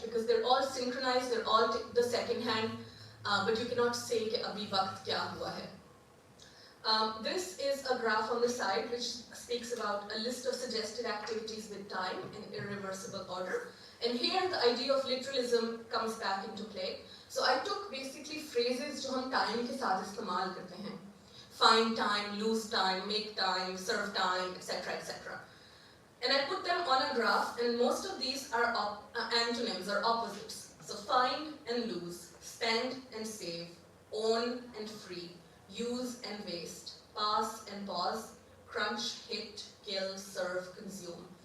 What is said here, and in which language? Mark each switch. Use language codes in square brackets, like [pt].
[en] Because they're all synchronized, they're all the second hand, but you cannot say [hi] कि अभी वक्त क्या हुआ है. [en] This is a graph on the side which speaks about a list of suggested activities with time in irreversible order. And here the idea of literalism comes back into play. So I took basically phrases [hi] जो हम time के साथ इस्तेमाल करते हैं. [en] Find time, lose time, make time, serve time, etc., etc. And I put them on a graph, and most of these are antonyms or opposites. So find and lose, spend and save, own and free, use and waste, pass and pause, crunch, hit, kill, serve, consume.